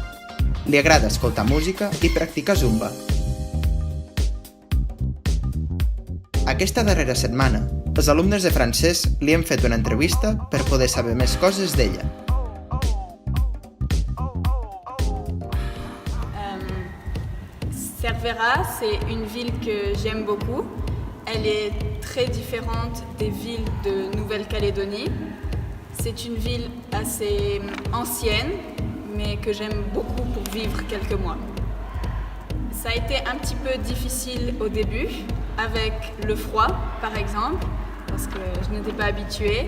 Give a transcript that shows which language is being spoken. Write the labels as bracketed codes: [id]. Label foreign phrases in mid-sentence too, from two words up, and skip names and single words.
[ca] Li agrada escoltar música i practicar zumba. Aquesta darrera setmana, els alumnes de francès li han fet una entrevista per poder saber més coses d'ella. [fr] Cervera, c'est une ville que j'aime beaucoup. Elle est très différente des villes de Nouvelle-Calédonie. C'est une ville assez ancienne, mais que j'aime beaucoup pour vivre quelques mois. Ça a été un petit peu difficile au début, avec le froid par exemple, parce que je n'étais pas habituée.